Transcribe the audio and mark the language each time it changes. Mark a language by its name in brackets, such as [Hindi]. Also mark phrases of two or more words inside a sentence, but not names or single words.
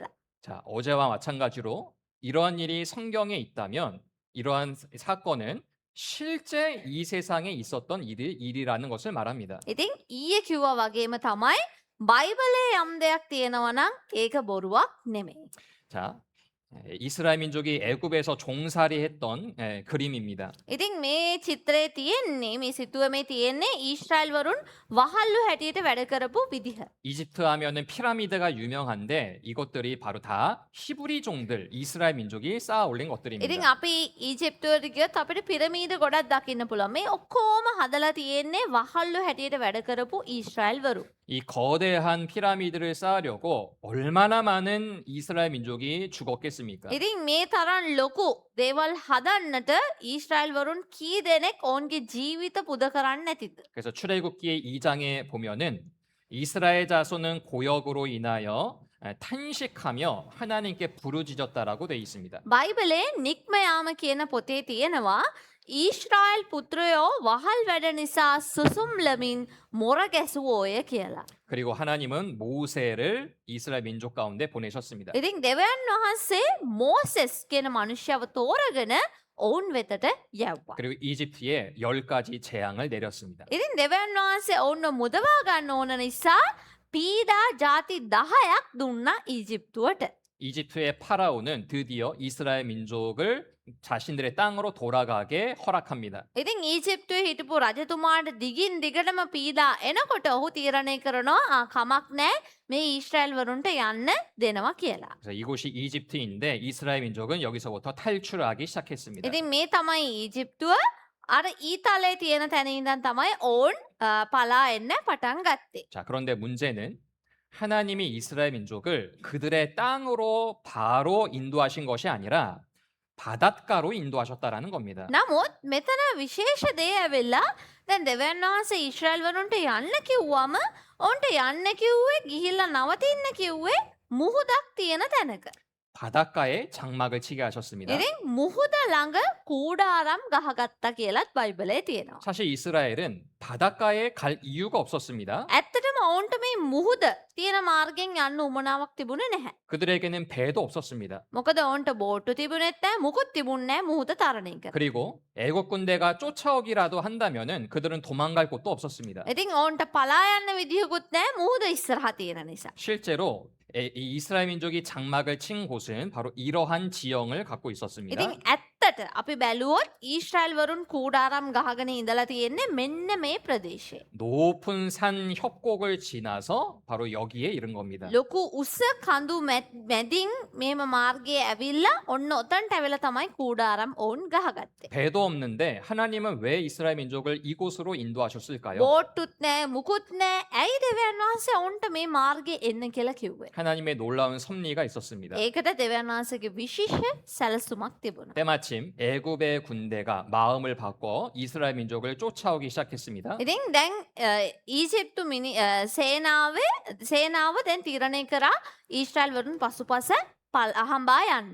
[Korean] 자, 어제와 마찬가지로 이러한 일이 성경에 있다면 이러한 사건은 실제 이 세상에 있었던 일이라는 것을 말합니다. [Sinhala] ඉතින් ඊයේ කිව්වා වගේම තමයි බයිබලයේ යම් දෙයක් තියෙනවා නම් ඒක බොරුවක් නෙමෙයි. [Korean] 자, 이스라엘 민족이 애굽에서 종살이했던 그림입니다. [Sinhala] ඉතින් මේ චිත්‍රයේ තියෙන්නේ මේ සිතුවමේ තියෙන්නේ ඊශ්‍රායල් වරුන් වහල්ලු හැටියට වැඩ කරපු විදිහ. [Korean] 이집트 하면은 피라미드가 유명한데 이것들이 바로 다 히브리종들, 이스라엘 민족이 쌓아 올린 [Sinhala] ඉතින් [Korean] 것들입니다. [Sinhala] අපි ඊජිප්තුවට ගියොත් අපිට පිරමීඩ ගොඩක් දකින්න පුළුවන්. මේ ඔක්කොම හදලා තියෙන්නේ වහල්ලු හැටියට වැඩ කරපු ඊශ්‍රායල් වරු. [Korean] 이 거대한 피라미드를 쌓으려고 얼마나 많은 이스라엘 민족이 죽었겠습니까? [Sinhala] ඉතින් මේ තරම් ලොකු දේවල් හදන්නට ඊශ්‍රායල් වරුන් කී දෙනෙක් ඔවුන්ගේ ජීවිත පුද කරන්න නැතිද? [Korean] 그래서 출애굽기 2장에 보면은 이스라엘 자손은 고역으로 인하여 탄식하며 하나님께 부르짖었다라고 돼 있습니다. [Sinhala] බයිබලේ නික්ම යාම කියන පොතේ තියෙනවා ඊශ්‍රායල් පුත්‍රයෝ වහල් වැඩ නිසා සුසුම්ලමින් මොර ගැසුවෝය කියලා. [Korean] 그리고 하나님은 모세를 이스라엘 민족 가운데 보내셨습니다. [Sinhala] ඉතින් දෙවියන් වහන්සේ මෝසෙස් කියන මනුෂ්‍යව තෝරගෙන ඔවුන් වෙතට යව්වා. [Korean] 그리고 이집트에 10가지 재앙을 내렸습니다. [Sinhala] ඉතින් දෙවියන් වහන්සේ ඔවුන්ව මුදවා ගන්න ඕන නිසා පීඩා ಜಾති 10ක් දුන්නා ඊජිප්තුවට. [Korean] 이집트의 파라오는 드디어 이스라엘 민족을 자신들의 땅으로 돌아가게 허락합니다. [Sinhala] ඉතින් ඊජිප්තුවේ හිටපු රජතුමාට දිගින් දිගටම පීඩා එනකොට ඔහු තීරණය කරනවා කමක් නැහැ මේ ඊශ්‍රායල් වරුන්ට යන්න දෙනවා කියලා. [Korean] 그래서 이곳이 이집트인데 이스라엘 민족은 여기서부터 탈출하기 시작했습니다. [Sinhala] ඉතින් මේ තමයි ඊජිප්තුව. අර ඊතලයේ තියෙන තැන ඉඳන් තමයි ඔවුන් පලා එන්න පටන් ගත්තේ. [Korean] 자, 그런데 문제는 하나님이 이스라엘 민족을 그들의 땅으로 바로 인도하신 것이 아니라 바닷가로 인도하셨다라는 겁니다. [Sinhala] නමුත් මෙතන විශේෂ දේ ඇවිල්ලා දැන් දෙවියන් වහන්සේ ඊශ්‍රායල් වරුන්ට යන්න කිව්වම ඔවුන්ට යන්න කිව්වේ ගිහිල්ලා නවතින්න කිව්වේ මුහුදක් තියෙන තැනක. [Korean] 바닷가에 장막을 치게 하셨습니다. [Sinhala] ඉතින් මුහුද ළඟ කූඩාරම් ගහගත්තා කියලත් බයිබලයේ තියෙනවා. [Korean] 사실 이스라엘은 바닷가에 갈 이유가 없었습니다. [Sinhala] ඇත්තටම ඔවුන්ට මේ මුහුද තියෙන මාර්ගෙන් යන්න උමනාවක් තිබුණේ නැහැ. [Korean] 그들에게는 배도 없었습니다. [Sinhala] මොකද ඔවුන්ට බෝට්ටු තිබුණෙත් නැහැ, මුකුත් තිබුණේ නැහැ මුහුද තරණය කර. [Korean] 그리고 애국 군대가 쫓아오기라도 한다면은 그들은 도망갈 곳도 없었습니다. [Sinhala] ඉතින් ඔවුන්ට පලා යන්න විදිහකුත් නැහැ මුහුද ඉස්සරහා තියෙන නිසා. [Korean] 실제로 이 이스라엘 민족이 장막을 친 곳은 바로 이러한 지형을 갖고 있었습니다. [Sinhala] ඉතින් ඇත්තට අපි බැලුවොත් ඊශ්‍රායල් වරුන් කූඩාරම් ගහගෙන ඉඳලා තියෙන්නේ මෙන්න මේ ප්‍රදේශයේ. [Korean] 높은 산 협곡을 지나서 바로 여기에 이른 겁니다. [Sinhala] ලොකු උස කඳු මැදින් මේම මාර්ගයේ ඇවිල්ලා ඔන්න ඔතනට ඇවිල්ලා තමයි කූඩාරම් ඔවුන් ගහගත්තේ. [Korean] 배도 없는데 하나님은 왜 이스라엘 민족을 이곳으로 인도하셨을까요? [Sinhala] බෝට්ටුත් නැහැ මුකුත් නැහැ. ඇයි දෙවියන් වහන්සේ ඔවුන්ට මේ මාර්ගයේ එන්න කියලා කිව්වේ? [Korean] 하나님의 놀라운 섭리가 있었습니다. [Sinhala] ඒකට දෙවියන් වහන්සේගේ විශේෂ සැලසුමක් තිබුණා. [Korean] 때마침 애굽의 군대가 마음을 바꿔 이스라엘 민족을 쫓아오기 시작했습니다. [Sinhala] ඉතින් දැන් ඊජිප්තු සේනාව දැන් තීරණය කරා ඊශ්‍රායල් වරුන් පසුපස අහඹා යන්න.